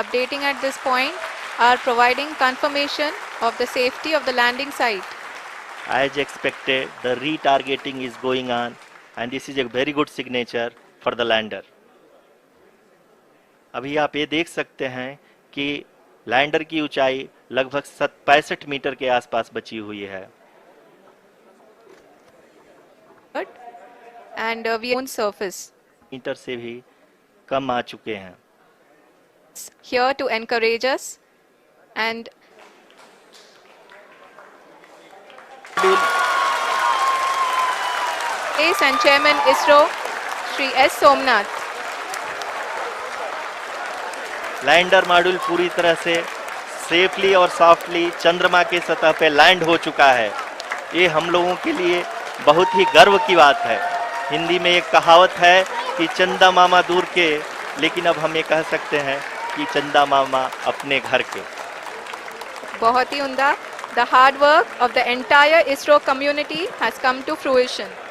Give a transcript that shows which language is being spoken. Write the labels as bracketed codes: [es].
[en] updating at this point are providing confirmation of the safety of the landing site. As expected, the retargeting is going on, and this is a very good signature for the lander. [hi] अभी आप ये देख सकते हैं कि lander की ऊंचाई लगभग 65 मीटर के आसपास बची हुई है. [en] And we own surface. [hi] Metre से भी कम आ चुके हैं. [en] Here to encourage us and Space and Chairman ISRO, Shri S. Somnath. [hi] Lander module पूरी तरह से सेफली और सॉफ्टली चंद्रमा के सतह पे लैंड हो चुका है. ये हम लोगों के लिए बहुत ही गर्व की बात है. हिंदी में एक कहावत है कि चंदा मामा दूर के, लेकिन अब हम ये कह सकते हैं कि चंदा मामा अपने घर के. बहुत ही उम्दा. [en] The hard work of the entire ISRO community has come to fruition.